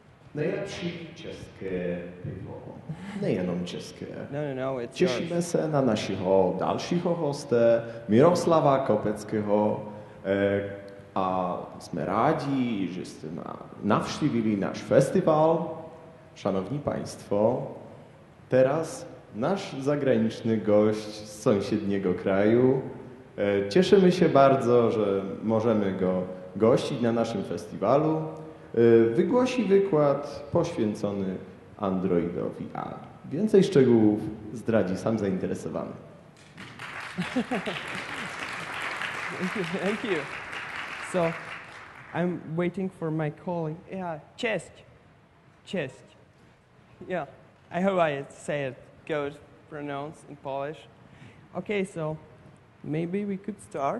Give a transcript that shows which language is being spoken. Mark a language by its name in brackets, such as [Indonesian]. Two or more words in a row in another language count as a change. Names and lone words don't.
[Czech] Nejlepší české pivo. Nejenom české. [English] No, it's [Czech] Těšíme [English] yours. [Czech] se na našeho dalšího hoste, Miroslava Kopecky'ego, a jsme rádi, že jste navštívili náš festival. [Polish] Szanowni Państwo, teraz nasz zagraniczny gość z sąsiedniego kraju. Cieszymy się bardzo, że możemy go gościć na naszym festiwalu. Wygłosi wykład poświęcony Androidowi, a więcej szczegółów zdradzi sam zainteresowany. [English] Thank you. So, I'm waiting for my colleague. Yeah, Część. Yeah, I hope I say it good, pronounced in Polish. Okay, so maybe we could start.